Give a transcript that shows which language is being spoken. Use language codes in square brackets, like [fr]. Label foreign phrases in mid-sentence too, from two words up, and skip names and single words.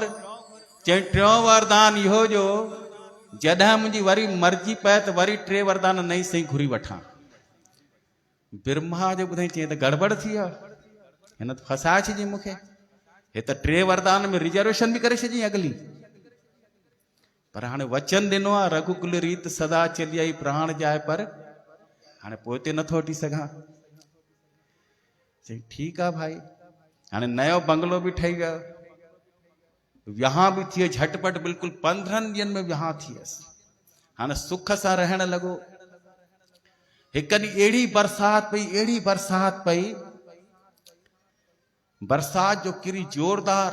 [sd] चई 3 वरदान इहो ॾियो, जॾहिं मुंहिंजी वरी मर्ज़ी पए त वरी 3 वरदान नई सही घुरी वठां। ब्रह्मा जो ॿुधाई, चई त गड़बड़ थी वियो, हिन त फसाए छॾी मूंखे, हे त 3 वरदान में रिजर्वेशन बि करे छॾी अगली। पर हाणे वचन ॾिनो आहे, [hi] रघुकुल रीत सदा चली आई, प्राण जाए पर [sd] हाणे पोइ ते नथो हटी सघां। चई ठीकु आहे भाई। हाणे नयो बंगलो बि ठही वियो, विहांउ बि थी वियो झटपट, बिल्कुलु 15 ॾींहंनि में विहांउ थी वियसि। हाणे सुख सां रहणु लॻो। हिकु ॾींहुं अहिड़ी बरसाति पई, अहिड़ी बरसाति पई, बरसाति जो किरी जोरदार।